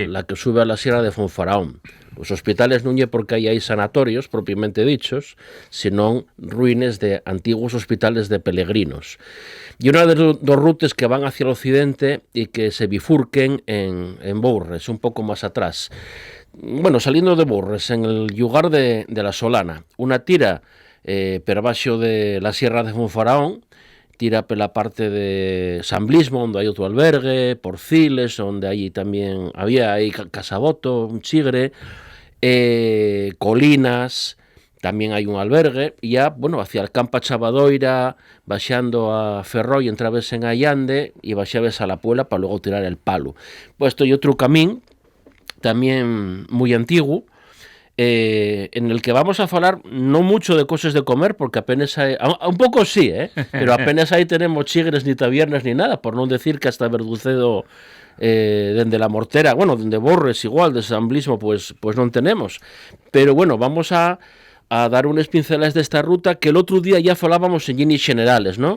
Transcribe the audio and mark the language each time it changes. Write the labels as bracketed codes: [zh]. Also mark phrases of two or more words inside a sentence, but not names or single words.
[es] la que sube a la Sierra de Fonfaraón. Los hospitales [gl] non é porque hai [es] sanatorios propiamente dichos, sino ruines de antiguos hospitales de peregrinos. Y una de dos rutas que van hacia el occidente y que se bifurquen en Bourres, un poco más atrás. Bueno, saliendo de Bourres, en el lugar de la Solana, una [gl] tira per baixo de la Sierra de Fonfaraón, tira pela parte de San Blismo, onde hai outro albergue, Porciles, onde aí tamén había aí Casaboto, un chigre, Colinas, tamén hai un albergue, [es] e hacia el [gl] Campa Chavadoira, baixando a Ferrol, entrabes en Allande, e baixabes a la Puela para logo tirar el Palo. [es] Pues [gl] isto é outro camín, tamén moi antigo, [es] en el que vamos a falar no mucho de cosas de comer, porque apenas hay, un poco sí, pero apenas ahí tenemos chigres ni tabernas ni nada, por no decir que hasta Verducedo dende La Mortera, bueno, dende Borres igual, de San Blismo, pues non tenemos, pero bueno, vamos a dar unas pinceladas de esta ruta que el otro día ya falábamos en líneas generales, ¿no?